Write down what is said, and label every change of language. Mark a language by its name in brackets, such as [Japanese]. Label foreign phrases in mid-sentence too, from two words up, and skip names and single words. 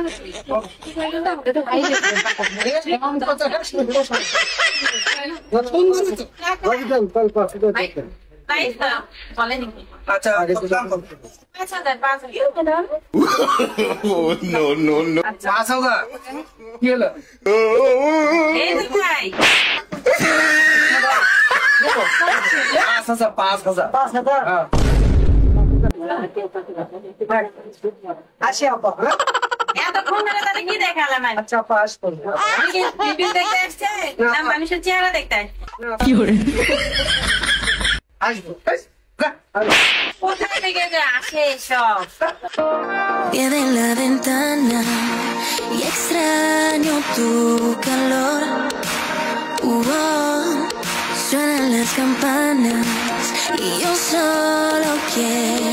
[Bangla] আচ্ছা কি হলো আসি আপা এতক্ষণ ধরে তাহলে কি দেখালাম আচ্ছা পাস করবো দেখতে আসছে না মানুষের চেহারা দেখতে কি করে আসবো কোথায় থেকে যে আসে সব [Spanish] Pie en la ventana y extraño tu calor. Suenan las campanas y yo solo quiero